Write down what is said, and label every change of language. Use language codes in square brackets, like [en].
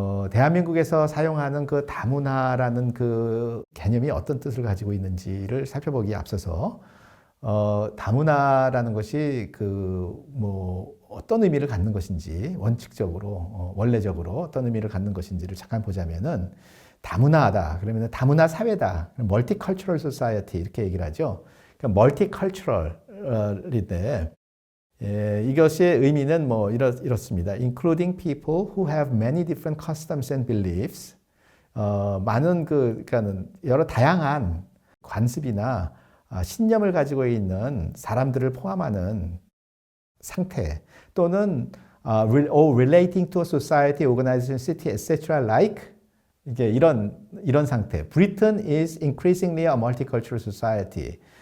[ko] 대한민국에서 사용하는 그 다문화라는 그 개념이 어떤 뜻을 가지고 있는지를 살펴보기에 앞서서 다문화라는 것이 뭐 어떤 의미를 갖는 것인지 원칙적으로 원래적으로 어떤 의미를 갖는 것인지를 잠깐 보자면은 다문화하다 그러면 다문화 사회다 멀티컬처럴 소사이어티 이렇게 얘기를 하죠. 그러니까 멀티컬처럴인데 이것의 의미는 뭐 이렇습니다. [en] Including people who have many different customs and beliefs. [ko] 많은 그러니까는 여러 다양한 관습이나 신념을 가지고 있는 사람들을 포함하는 상태 또는 [en] relating to a society, organization, city, etc. like [ko] 이게 이런 상태. [en] Britain is increasingly a multicultural society.